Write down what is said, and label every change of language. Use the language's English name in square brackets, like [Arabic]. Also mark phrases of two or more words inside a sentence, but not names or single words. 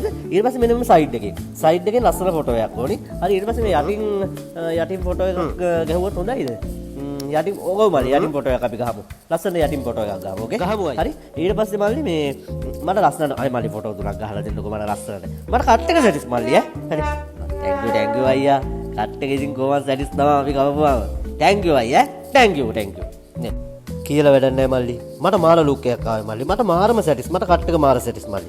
[Sinhala] ඊට පස්සේ මෙන්න මේ සයිඩ් එකෙන් ලස්සන ෆොටෝ එකක් ඕනේ. හරි ඊට පස්සේ මේ යටින් ෆොටෝ එකක් ගැහුවොත් හොඳයිද? යටින් ඕක මල්ලි යටින් ෆොටෝ එකක් අපි ගහමු. ලස්සන යටින් ෆොටෝ එකක් ගහමු. ඕකේ? ගහමු. හරි. ඊට පස්සේ මල්ලි මේ මට ලස්සන අය මල්ලි ෆොටෝ තුනක් ගහලා දෙන්නකෝ මට ලස්සනට. මට කට් එක සැටිස් මල්ලි ඈ. හරි. [English] thank you අයියා. [Sinhala] කට් එක ඉතින් කොහොමද සැටිස් තමයි අපි කවපුවාම. [English] thank you අයියා. thank you. [Sinhala] නේ. කියලා වැඩක් නැහැ මල්ලි. මට මාර ලුක් එකක් ආවේ මල්ලි. මට මාරම සැටිස්. මට කට් එක මාර සැටිස් මල්ලි.